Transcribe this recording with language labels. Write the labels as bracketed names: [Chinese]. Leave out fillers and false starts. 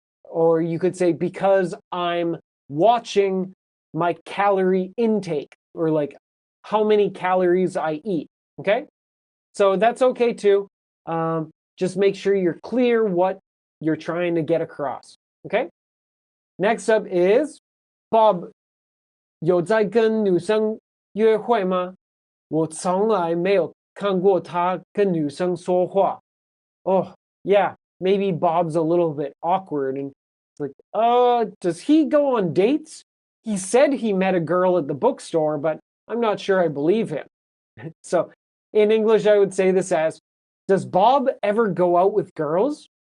[English] Or you could say, because I'm watching my calorie intake, or like how many calories I eat, okay? So that's okay too. Just make sure you're clear what you're trying to get across, okay? Next up is [Chinese] Bob 有在跟女生约会吗？我从来没有看过他跟女生说话。 [English] Oh, yeah, maybe Bob's a little bit awkward and it's like, does he go on dates? He said he met a girl at the bookstore, but I'm not sure I believe him. So in English, I would say this as, does Bob ever go out with girls?